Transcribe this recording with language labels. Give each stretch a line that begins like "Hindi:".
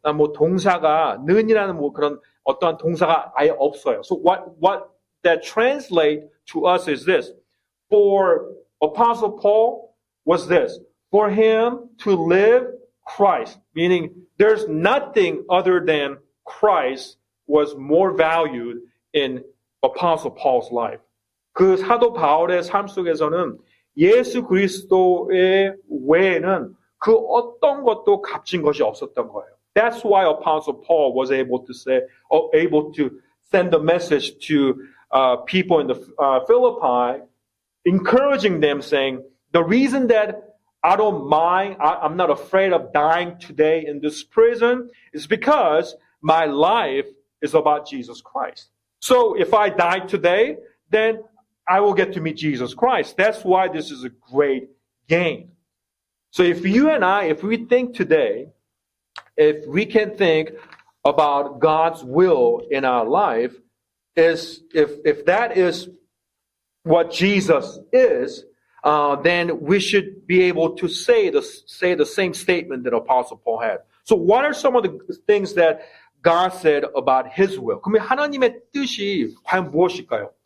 Korean: 뭐 동사가 는이라는 뭐 그런 어떠한 동사가 아예 없어요.
English: So what that translate to us is this. For Apostle Paul was this. For him to live Christ, meaning there's nothing other than Christ was more valued in Apostle Paul's life.
Korean: 그 사도 바울의 삶 속에서는 예수 그리스도의 외에는 그 어떤 것도 값진 것이 없었던 거예요.
English: That's why Apostle Paul was able to send a message to people in the Philippi, encouraging them, saying, the reason that I don't mind, I'm not afraid of dying today in this prison is because my life is about Jesus Christ. So if I die today, then I will get to meet Jesus Christ. That's why this is a great gain. So if you and I, if we think today, if we can think about God's will in our life, if that is what Jesus is, then we should be able to say the same statement that Apostle Paul had. So what are some of the things that God said about His will?
Korean: 그러면 하나님의 뜻이 과연 무엇일까요?